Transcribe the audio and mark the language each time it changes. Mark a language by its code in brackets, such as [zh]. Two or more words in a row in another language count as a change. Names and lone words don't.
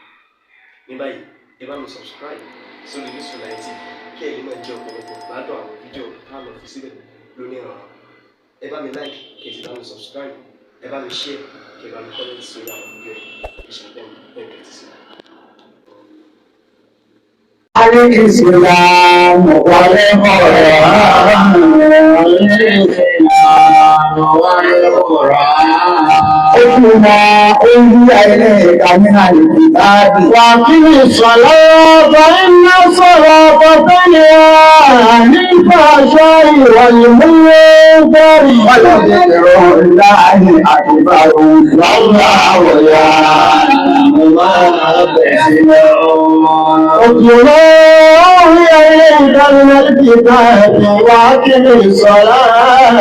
[yo] Ní báyìí ẹ bá mi subscribe sórí Orísun TV kí ẹ lè máa jẹ ọ̀pọ̀lọpọ̀ gbádùn àwọn fídíò táwọn fi síbẹ̀ lónìí ọ̀rọ̀. Ẹ bá mi like kí ẹ sì bá mi subscribe, ẹ bá mi share kí ẹ bá mi comment sórí àwọn fídíò yìí ìṣẹ̀lẹ̀ bẹ́ẹ̀ ti sí. [ar] الإسلام والقرآن الإسلام والقرآن اتل أوحي إليك من الكتاب وأقم الصلاة إن الصلاة تنهى عن الفحشاء والمنكر ولذكر الله أكبر والله يعلم ما تصنعون إليك من الكتاب وأقم الصلاة.